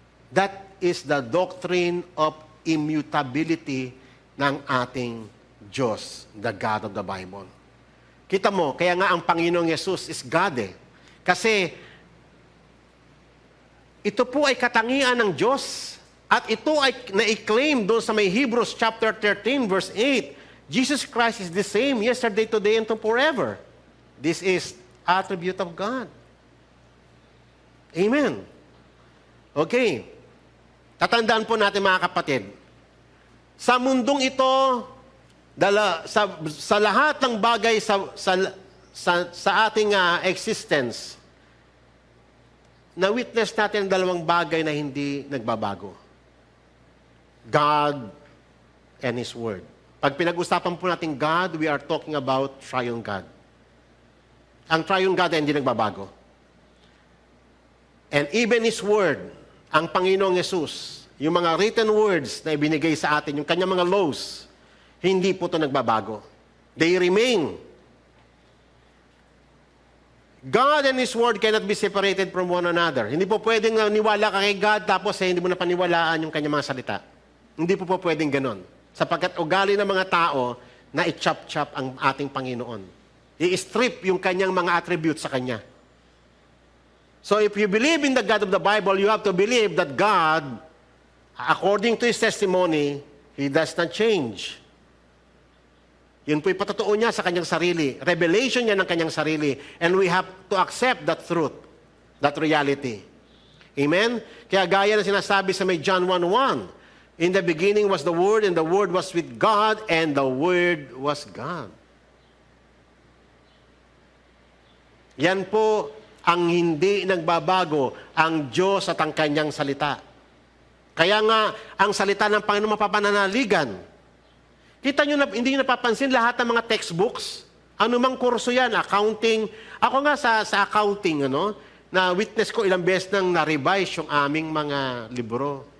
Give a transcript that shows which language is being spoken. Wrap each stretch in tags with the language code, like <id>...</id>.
<en>That is the doctrine of immutability</en> <tl>ng ating Diyos,</tl> <en>the God of the Bible.</en> <tl>Kita mo, kaya nga ang Panginoong Yesus is God eh. Kasi ito po ay katangian ng Diyos. At ito ay na-claim doon sa may Hebrews chapter 13 verse 8.</tl> <en>Jesus Christ is the same yesterday, today, and forever. This is attribute of God.</en> <tl>Amen. Okay. Tatandaan po natin, mga kapatid. Sa mundong ito, sa lahat ng bagay sa ating existence, na-witness natin ang dalawang bagay na hindi nagbabago.</tl> <en>God and His Word.</en> <tl>Pag pinag-usapan po natin</tl> <en>God, we are talking about Triune God.</en> <tl>Ang Triune God ay hindi nagbabago.</tl> <en>And even His Word,</en> <tl>ang Panginoong Yesus, yung mga written words na ibinigay sa atin, yung kanyang mga laws, hindi po ito nagbabago.</tl> <en>They remain. God and His Word cannot be separated from one another.</en> <tl>Hindi po pwedeng niwala ka kay God tapos hindi mo na paniwalaan yung kanyang mga salita. Hindi po pwedeng ganon. Sapagkat ugali ng mga tao na i-chop-chop ang ating Panginoon. I-strip yung kanyang mga attributes sa Kanya.</tl> <en>So if you believe in the God of the Bible, you have to believe that God, according to His testimony, He does not change.</en> <tl>Yun po'y patotoo niya sa kanyang sarili. Revelation niya ng kanyang sarili.</tl> <en>And we have to accept that truth, that reality. Amen?</en> <tl>Kaya gaya na sinasabi sa may</tl> <en>John 1:1, in the beginning was the Word, and the Word was with God, and the Word was God.</en> <tl>Yan po ang hindi nagbabago, ang Diyos at ang kanyang salita. Kaya nga, ang salita ng Panginoon mapapananaligan. Kita nyo na, hindi nyo napapansin lahat ng mga textbooks, anumang kurso yan, accounting. Ako nga sa accounting, na witness ko ilang beses nang na-revise yung aming mga libro.</tl>